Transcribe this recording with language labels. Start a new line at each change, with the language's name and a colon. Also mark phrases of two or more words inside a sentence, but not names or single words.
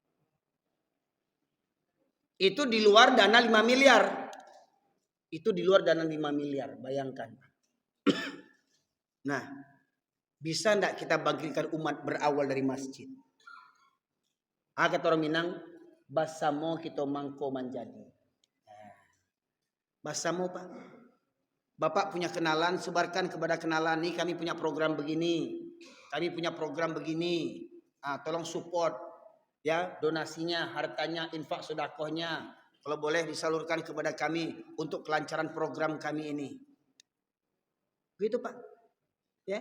Indonesian: Itu di luar dana 5 miliar. Itu di luar dana 5 miliar, bayangkan. Nah, bisa enggak kita bangkitkan umat berawal dari masjid?
Minangkabau: Kata orang Minang, basamo kita mangko manjadi.
Indonesian: Basamo, Pak. Bapak punya kenalan, sebarkan kepada kenalan nih, kami punya program begini. Kami punya program begini. Tolong support, ya, donasinya, hartanya, infak sedekahnya. Kalau boleh disalurkan kepada kami untuk kelancaran program kami ini. Begitu, Pak. Ya.